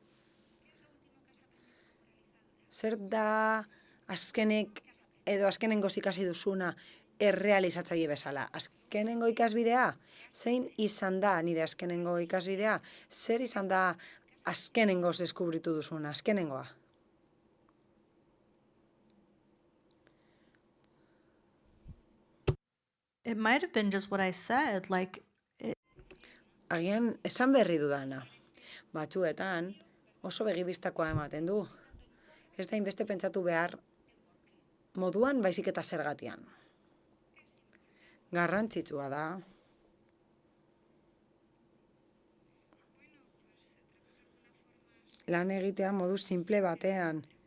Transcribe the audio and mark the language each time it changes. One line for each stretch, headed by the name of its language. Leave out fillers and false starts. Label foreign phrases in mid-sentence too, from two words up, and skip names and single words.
Basque: Zer da azkenengoz ikasi duzuna errealizatzaile bezala? Azkenengo ikasbidea? Zein izan da nire azkenengo ikasbidea? Zer izan da azkenengoz deskubritu duzuna, azkenengoa?
English: It might have been just what I said, like,
Basque: Agian esan berri dudana. Batzuetan oso begibistakoa ematen du. Ez da inbeste pentsatu behar moduan baizik eta zergatian. Garrantzitsua da. Lan egitea modu simple batean.